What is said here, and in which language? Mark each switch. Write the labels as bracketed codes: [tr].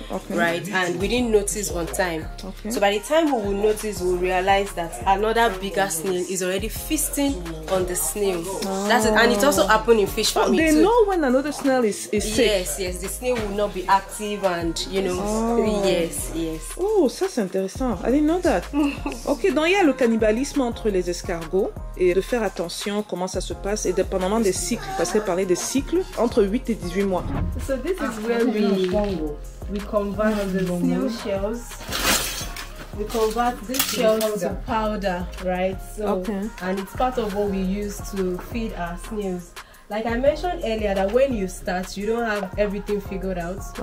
[en] Right, and we didn't notice on time. So by the time we will notice, we'll realize that another bigger snail is already feasting on the snail. That's it, and it also happened in fish farming they too. know when another snail is sick. Yes, the snail will not be active, and you know, yes. [fr] Oh, ça c'est intéressant. [en] I didn't know that. [fr] Ok, donc il y a le cannibalisme entre les escargots, et de faire attention comment ça se passe, et dépendamment des cycles, parce qu'elle parlait des cycles entre 8 et 18 mois. [en] So this is where we convert the snail shells. We convert these shells to powder, right? So, and it's part of what we use to feed our snails. Like I mentioned earlier, that when you start, you don't have everything figured out.